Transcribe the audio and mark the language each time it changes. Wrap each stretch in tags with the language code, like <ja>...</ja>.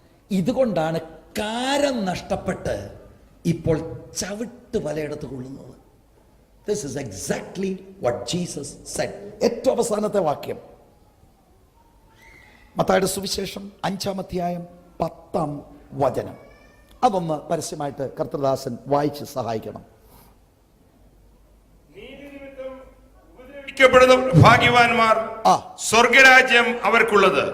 <ml>ഇതുകൊണ്ടാണ് കാരം നഷ്ടപ്പെട്ട് ഇപ്പോൾ ചവിട്ട് പലയിടത്ത് കൊള്ളുന്നത്.</ml> <en>This is exactly what Jesus said.</en> <ml>ഏറ്റവും അവസാനത്തെ വാക്യം മത്തായിയുടെ സുവിശേഷം 5-ാം അധ്യായം 10-ാം വചനം. അതൊന്ന് പരസ്യമായിട്ട് കർത്തൃദാസൻ വായിച്ച് സഹായിക്കണം. ഭാഗ്യവാന്മാർ, സ്വർഗരാജ്യം അവർക്കുള്ളത്.</ml>